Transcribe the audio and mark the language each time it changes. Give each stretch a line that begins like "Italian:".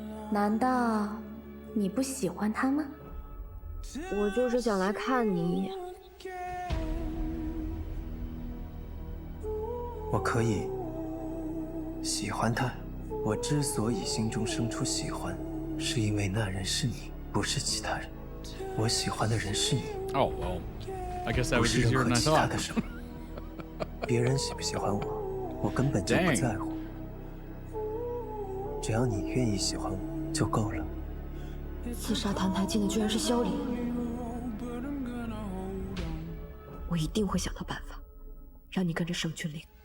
Chinese: 难道你不喜欢他吗？我就是想来看你一眼。我可以喜欢他。我之所以心中生出喜欢，是因为那人是你，不是其他人。我喜欢的人是你。
English: Oh well, I guess that was easier than I thought.
Chinese: 不是任何其他的什么。别人喜不喜欢我，我根本就不在乎。只要你愿意喜欢我就够了。刺杀澹台烬的居然是萧离，我一定会想到办法，让你跟着圣君领。